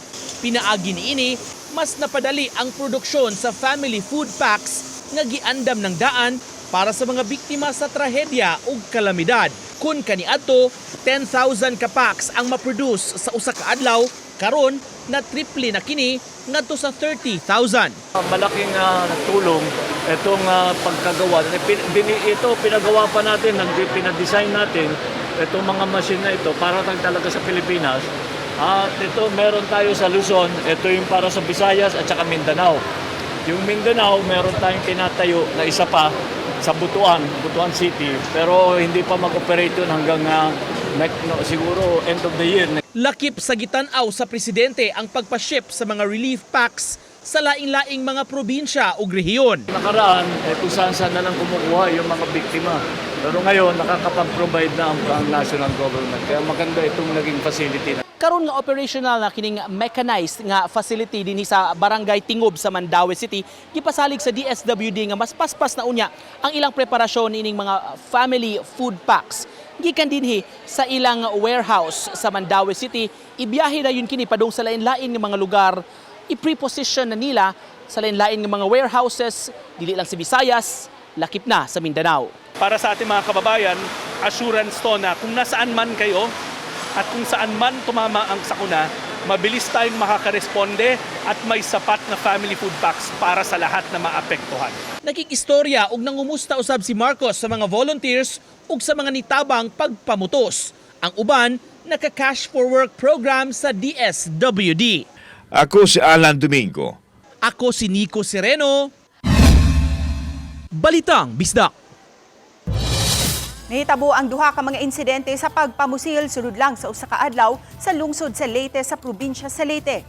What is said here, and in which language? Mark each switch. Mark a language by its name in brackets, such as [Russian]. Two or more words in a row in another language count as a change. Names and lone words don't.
[Cebuano] Pinaagi niini, mas napadali ang produksyon sa [English] family food packs [Cebuano] nga giandam ng daan para sa mga biktima sa trahedya ug kalamidad. Kun kaniadto, 10,000 ka packs ang maproduce sa usa ka adlaw, karon na triple na kini ngadto sa 30,000. [Filipino] Malaking tulong itong pagkagawa. Ito pinagawa pa natin, pinadesign natin itong mga machine na ito para talaga sa Pilipinas. At ito meron tayo sa Luzon, ito yung para sa Visayas at saka Mindanao. Yung Mindanao, meron tayong tinatayo na isa pa sa Butuan City, pero hindi pa mag-operate yun hanggang siguro [English] end of the year. [Cebuano] Lakip sa gitanaw sa presidente ang pagpa-ship sa mga [English] relief packs [Cebuano] sa laing-laing mga probinsya o rehiyon. [Filipino] Nakaraan, kung saan na lang kumukuha yung mga biktima. Pero ngayon, nakakapag-provide na ang [English] national government. [Filipino] Kaya maganda itong naging facility. [Cebuano] Karon nga operational na kining mechanized nga facility dinhi sa Barangay Tingob sa Mandaue City, gipasalig sa DSWD nga mas paspas na unya ang ilang preparasyon ining mga [English] family food packs. [Cebuano] Gikan dinhi sa ilang warehouse sa Mandaue City, ibiyahe na yun kini padung sa lain-lain nga mga lugar. I-preposition na nila sa lain-lain nga mga warehouses, dili lang sa Visayas, lakip na sa Mindanao. [Filipino] Para sa ating mga kababayan, assurance to na kung nasaan man kayo at kung saan man tumama ang sakuna, mabilis tayong makakaresponde at may sapat na [English] family food packs [Filipino] para sa lahat na maapektuhan. [Cebuano] Nakikistorya ug nangumusta usab si Marcos sa mga volunteers ug sa mga nitabang pagpamutos. Ang uban, naka- [English] cash for work program [Cebuano] sa DSWD. Ako si Alan Domingo. Ako si Nico Sereno. Balitang Bisdak. Nahitabo ang duha ka mga insidente sa pagpamusil sulod lang sa usa ka adlaw sa lungsod sa Leyte sa probinsya sa Leyte.